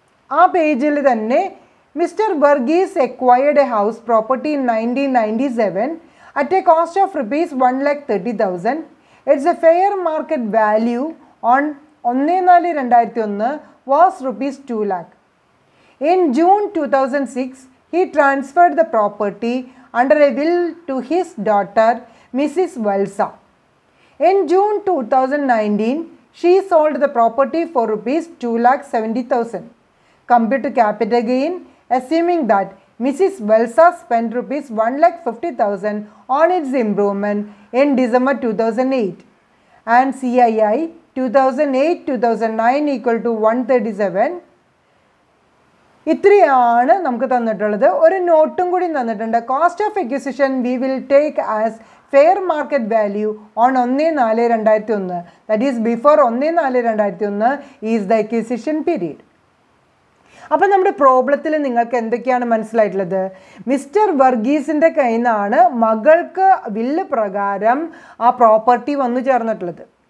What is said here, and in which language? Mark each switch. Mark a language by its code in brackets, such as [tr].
[ml] ആ പേജിൽ തന്നെ [en] Mister Varghese acquired a house property in 1997 at a cost of ₹1,30,000. It's a fair market value on 1/4/2001 was ₹2 lakh. In June 2006, he transferred the property under a will to his daughter, Mrs. Valsa. In June 2019, she sold the property for ₹2,70,000. Compute capital gain, assuming that Mrs. Valsa spent ₹1,50,000 on its improvement in December 2008 and CII 2008-2009 equal to 137. [ml] ഇത്രയാണ് നമുക്ക് തന്നിട്ടുള്ളത്. ഒരു നോട്ടും കൂടി തന്നിട്ടുണ്ട്. [en] Cost of acquisition we will take as fair market value on 1/4/2001. That is before 1/4/2001 is the acquisition period. [ml] അപ്പം നമ്മുടെ പ്രോബ്ലത്തിൽ നിങ്ങൾക്ക് എന്തൊക്കെയാണ് മനസ്സിലായിട്ടുള്ളത്? മിസ്റ്റർ വർഗീസിൻ്റെ കയ്യിൽ നിന്നാണ് മകൾക്ക് വില്ല് പ്രകാരം ആ പ്രോപ്പർട്ടി വന്നു ചേർന്നിട്ടുള്ളത്.